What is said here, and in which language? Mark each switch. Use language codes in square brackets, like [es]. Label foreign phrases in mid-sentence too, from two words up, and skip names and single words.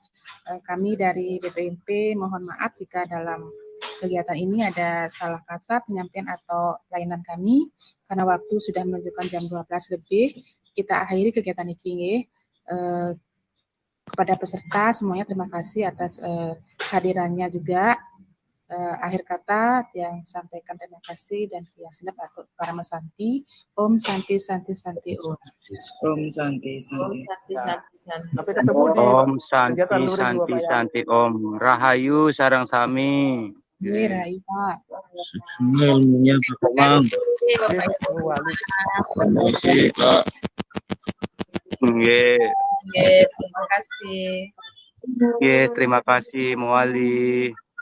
[id] Kami dari BPMP mohon maaf jika dalam kegiatan ini ada salah kata penyampaian atau pelayanan kami, karena waktu sudah menunjukkan jam 12 lebih. Kita akhiri kegiatan ini. Kepada peserta semuanya terima kasih atas kehadirannya juga. Akhir kata yang sampaikan terima kasih dan yang senap untuk [sa] Parama Santi. Om Santi Santi Santi Om. Om Santi Santi. [id] Sampai ketemu di [sa] Om Santi [id] kegiatan luring [sa] Santi [id] Bapak ya. [sa] Santi Om. [ban] Rahayu sarang sami. [id] Rahayu Pak. Semua ilmunya Pak Komang. Terima Pak. Nggih. Terima kasih. Nggih, terima kasih Muali.